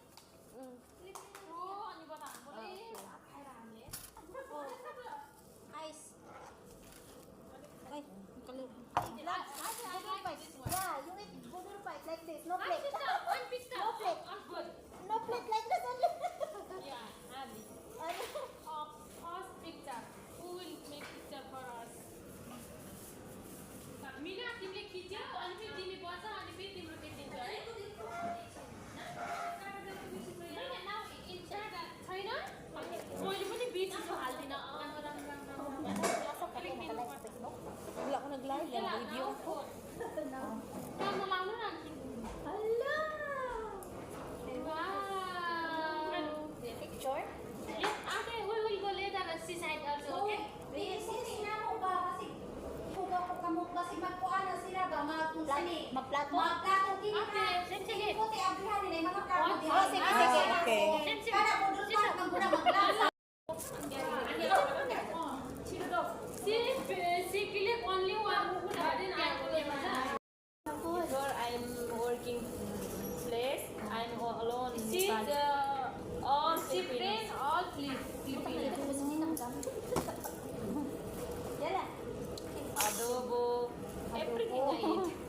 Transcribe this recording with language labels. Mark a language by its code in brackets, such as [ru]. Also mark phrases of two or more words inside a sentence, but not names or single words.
[tl] Ano ba ta? Ice. Ay, kalit. Budol fight. [en] Yeah, you eat budol fight like this. No plate. No plate. No plate like this only. Yeah, Abby. Of us picture. Who will make picture for us? Mina, [ne] तिमीले खिच्यो अनि फेरि तिमी बस अनि फेरि तिम्रो देखिन्छ है [en] now insert [ne] छैन मैले पनि बिचमा हाल्दिन [tl] Wala ko nag-live lang, video ko. [ne] काम लाउनु न [en] Hello! wow Picture? yes okay we will go later at seaside also okay [tl] Magplato? [en] okay sige she click only one before I'm working place I'm alone she's all Filipino all Filipino adobo everything I eat